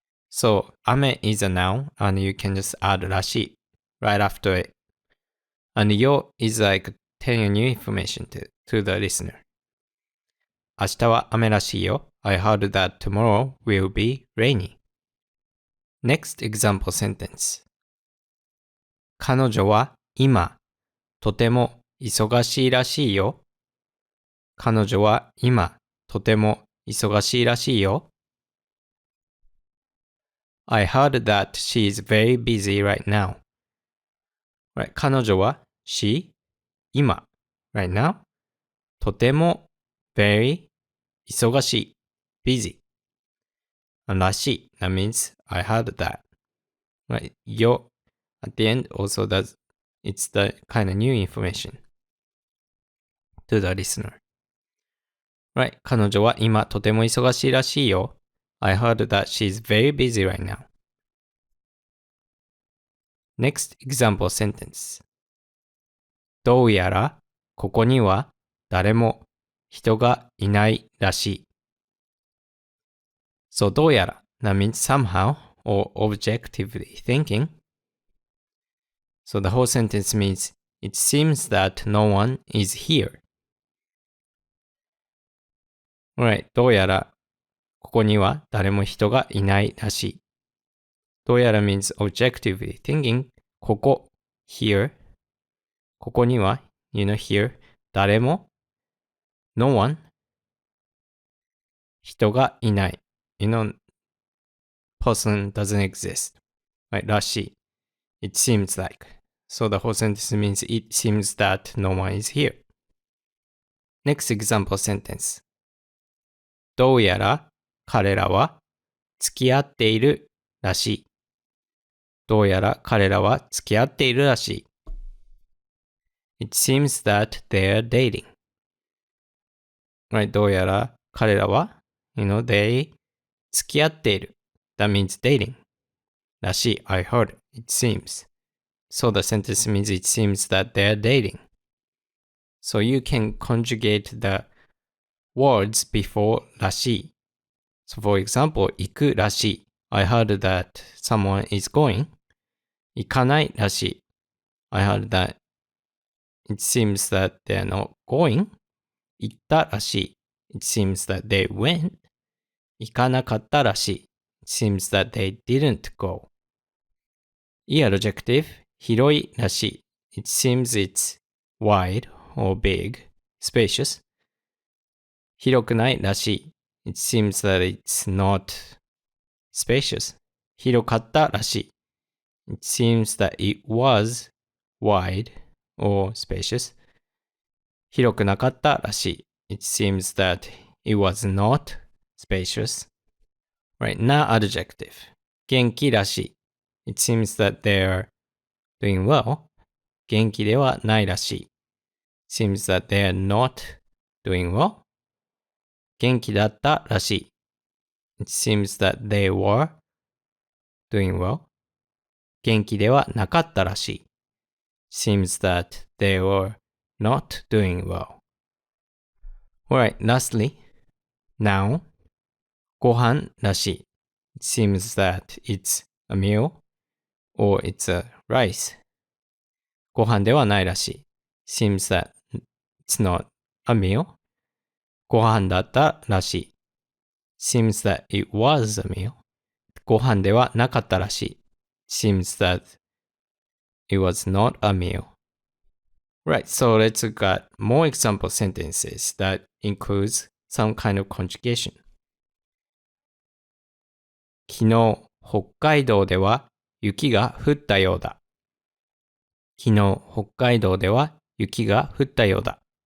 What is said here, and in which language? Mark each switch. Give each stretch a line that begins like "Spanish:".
English: So 雨 is a noun and you can just add らしい right after it. And よ is like telling a new information to the listener.
Japanese: 明日は雨らしいよ。
English: I heard that tomorrow will be rainy. Next example sentence.
Japanese: 彼女は今、とても忙しいらしいよ。彼女は今、とても忙しいらしいよ。
English: I heard that she is very busy right now. Right, 彼女は she 今 right now とても very 忙しい busy らしい that means I heard that. Right, よ at the end also does it's the kind of new information to the listener.
Japanese: Right, 彼女は今とても忙しいらしいよ。
English: I heard that she's very busy right now. Next example sentence.
Japanese: どうやらここには誰も人がいないらしい。
English: So どうやら that means somehow or objectively thinking. So the whole sentence means it seems that no one is here.
Japanese: Alright, どうやらここには誰も人がいないらしい。
English: どうやら means objectively thinking. ここ here. ここには you know here. 誰も no one.
Japanese: 人がいない。
English: You know person doesn't exist. Right, らしい。It seems like. So the whole sentence means it seems that no one is here. Next example sentence.
Japanese: どうやら彼らは付き合っているらしい。どうやら彼らは付き合っているらしい。
English: It seems that they're dating. Right,
Japanese: どうやら彼らは
English: you know, they 付き合っている。 That means dating. らしい。I heard. It seems. So the sentence means it seems that they're dating. So you can conjugate the words before らしい。 So for example, 行くらしい。 I heard that someone is going.
Japanese: 行かないらしい。
English: I heard that it seems that they're not going. 行ったらしい。It seems that they went. 行かなかったらしい。 It seems that they didn't go. Adjective 広いらしい。 It seems it's wide or big, spacious.
Japanese: 広くないらしい。
English: It seems that it's not spacious.
Japanese: 広かったらしい。
English: It seems that it was wide or spacious.
Japanese: 広くなかったらしい。
English: It seems that it was not spacious. Right, な adjective. 元気らしい。 It seems that they're doing well.
Japanese: 元気ではないらしい。
English: It seems that they're not doing well.
Japanese: 元気だったらしい。
English: It seems that they were doing well.
Japanese: 元気ではなかったらしい。
English: Seems that they were not doing well. Alright, lastly, noun. ご飯らしい。 It seems that it's a meal or it's a rice.
Japanese: ご飯ではないらしい。
English: Seems that it's not a meal. ご飯だったらしい。Seems that it was a meal.
Japanese: ご飯ではなかったらしい。
English: Seems that it was not a meal. Right, so let's look at more example sentences that includes some kind of conjugation.
Japanese: 昨日、北海道では雪が降ったようだ。昨日、北海道では雪が降ったようだ。